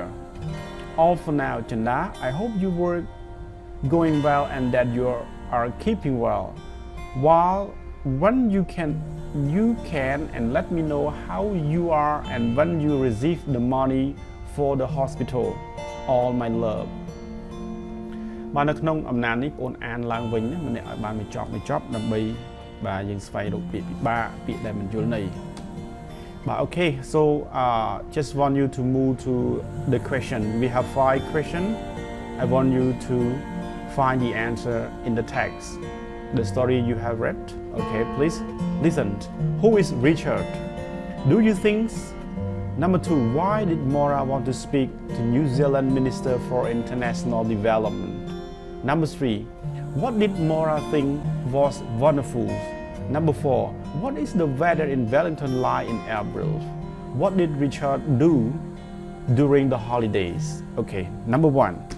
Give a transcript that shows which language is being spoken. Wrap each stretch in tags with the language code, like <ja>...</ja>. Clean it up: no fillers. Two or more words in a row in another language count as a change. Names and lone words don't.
<en>All for now, Chanda. I hope you were going well and that you are keeping well. While when you can and let me know how you are and when you receive the money for the hospital. All my love.</en> <km>បាននៅក្នុងអំណាចនេះបងអានឡើងវិញណាម្នាក់ឲ្យបានមួយចប់ដើម្បីបាទយើងស្វែងរកពាក្យពិបាកពាក្យដែលមិនយ</km> <en>ល់ន័យបាទ okay so just want you to move to the question we have 5 questions I want you to find the answer in the text the story you have read okay please listen who is Richard do you think number 2 why did Mora want to speak to New Zealand Minister for International Development number 3 what did Mora think was wonderful number 4 what is the weather in Wellington like in April what did Richard do during the holidays okay number 1</en>